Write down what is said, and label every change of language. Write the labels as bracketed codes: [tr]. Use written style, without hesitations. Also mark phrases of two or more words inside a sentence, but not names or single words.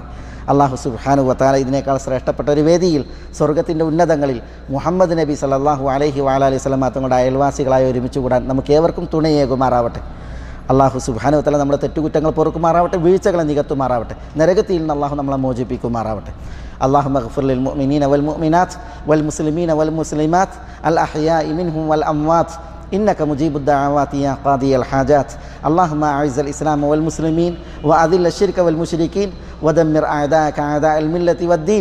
[ml] അള്ളാഹു [ar] سبحانه وتعالى [ml] ഇതിനേക്കാൾ ശ്രേഷ്ഠപ്പെട്ട ഒരു വേദിയിൽ സ്വർഗ്ഗത്തിൻ്റെ ഉന്നതങ്ങളിൽ മുഹമ്മദ് നബി [ar] صلى الله عليه وعليه وسلم [ml] തങ്ങളുടെ അയൽവാസികളായി ഒരുമിച്ച് കൂടാൻ നമുക്ക് ഏവർക്കും തുണയേകുമാറാവട്ടെ. അള്ളാഹു [ar] سبحانه وتعالى [ml] നമ്മുടെ തെറ്റുകുറ്റങ്ങൾ പൊറുക്കുമാറാവട്ടെ, വീഴ്ചകളെ നികത്തുമാറാവട്ടെ. നരകത്തിൽ നിന്ന് അള്ളാഹു നമ്മളെ മോചിപ്പിക്കുമാറാവട്ടെ. [ar] اللهم اغفر للمؤمنين والمؤمنات والمسلمين والمسلمات الأحياء منهم والأموات إنك مجيب الدعوات يا قاضي الحاجات. اللهم أعز الإسلام والمسلمين وأذل الشرك والمشركين ودمر أعداءك أعداء الملة والدين.